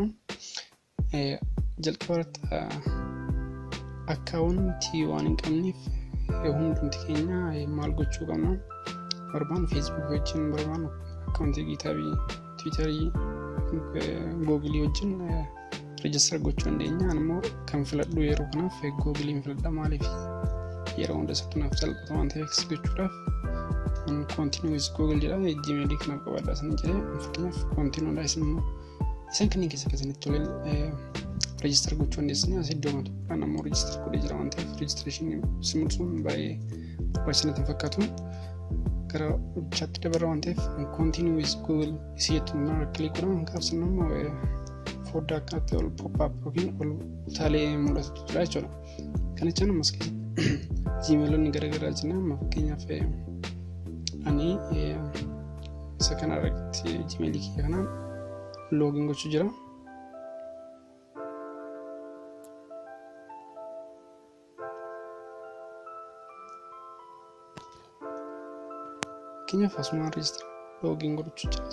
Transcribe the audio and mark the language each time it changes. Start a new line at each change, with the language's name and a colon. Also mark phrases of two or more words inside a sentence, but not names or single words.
Oromo: Jalqabarratti akkaawuntii waan hin qabneef hundumti keenya maal gochuu qabna? Barbaan Facebook wajjin barbaan akkaawuntii GitHub, Twitter, Google wajjin register gochuu dandeenya. Ammoo kan filadhu yeroo kanaaf Google filadha. Maaliif yeroo hunda sattunaaf salphata waan ta'eef gochuudhaaf
English: continue with Google
Oromo: jedha. Gmail kanaaf qabadha san jedhee fakkeenyaaf continue dha. Isin kan keessatti tole register gochuu dandeessanii as iddoo matu kan ammoo register godhee jira waan ta'eef registration simulsuun baay'ee barbaachisaa fakkaatu. Gara chat dabarra waan ta'eef
English: continue with Google
Oromo: isiitu mara click godhan kaabsan ammoo foddaa akkatti ol
English: pop up
Oromo: yookiin ol utaalee mul'atu jira jechuudha. Kana jechuun ammas Gmailonni garaagaraa jiran fakkeenyaaf ani isa kana irratti Gmail kiyya kanaan login gochuu jira. Fakkeenyaaf asumaan register login gochuu jira.